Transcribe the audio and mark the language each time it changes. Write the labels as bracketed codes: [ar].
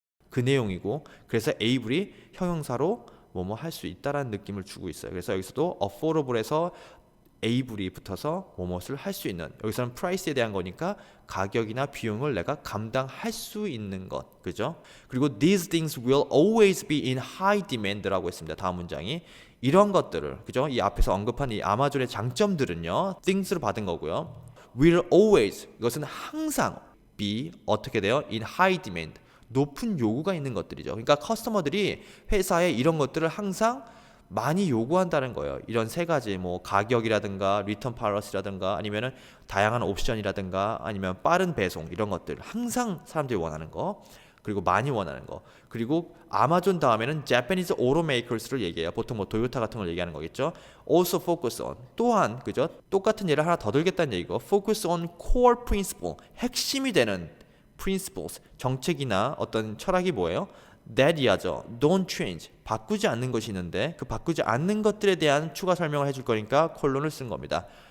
[ko] 그 내용이고 그래서 able이 형용사로 뭐뭐 할 수 있다라는 느낌을 주고 있어요. 그래서 여기서도 affordable에서 able이 붙어서 뭐뭇을 할 수 있는 여기서는 price에 대한 거니까 가격이나 비용을 내가 감당할 수 있는 것 그죠? [en] 그리고 these things will always be in high demand [ko] 라고 했습니다. 다음 문장이 이런 것들을 그죠? 이 앞에서 언급한 이 아마존의 장점들은요 things로 받은 거고요 [en] will always [ko] 이것은 항상 be 어떻게 돼요? [en] in high demand [ko] 높은 요구가 있는 것들이죠. 그러니까 커스터머들이 회사에 이런 것들을 항상 많이 요구한다는 거예요. 이런 세 가지 뭐 가격이라든가 리턴 팔러시라든가 아니면은 다양한 옵션이라든가 아니면 빠른 배송 이런 것들 항상 사람들이 원하는 거 그리고 많이 원하는 거 그리고 아마존 다음에는 [en] Japanese automakers [ko] 를 얘기해요. 보통 뭐 도요타 같은 걸 얘기하는 거겠죠. [en] Also focus on [ko] 또한 그죠? 똑같은 예를 하나 더 들겠다는 얘기고 [en] focus on core principle [ko] 핵심이 되는 principles 정책이나 어떤 철학이 뭐예요? that 이하죠. [en] don't change [ko] 바꾸지 않는 것이 있는데 그 바꾸지 않는 것들에 대한 추가 설명을 해줄 거니까 콜론을 쓴 겁니다.